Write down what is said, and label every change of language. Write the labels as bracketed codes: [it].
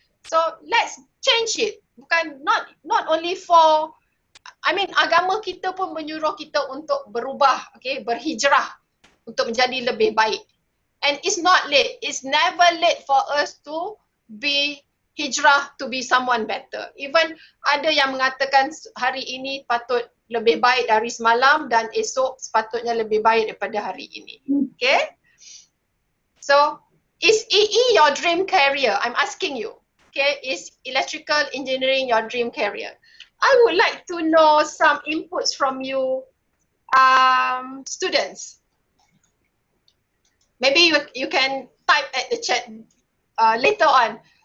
[en] So let's change it. [ms] Bukan [en] not only for, [ms] agama kita pun menyuruh kita untuk berubah, okay, berhijrah untuk menjadi lebih baik. [en] And it's not late. It's never late for us to be hijrah to be someone better. Even [ms] ada yang mengatakan hari ini patut lebih baik dari semalam dan esok sepatutnya lebih baik daripada hari ini. [en] Okay? So, is EE your dream career? I'm asking you. Okay, is electrical engineering your dream career? I would like to know some inputs from you, students. Maybe you can type at the chat later on.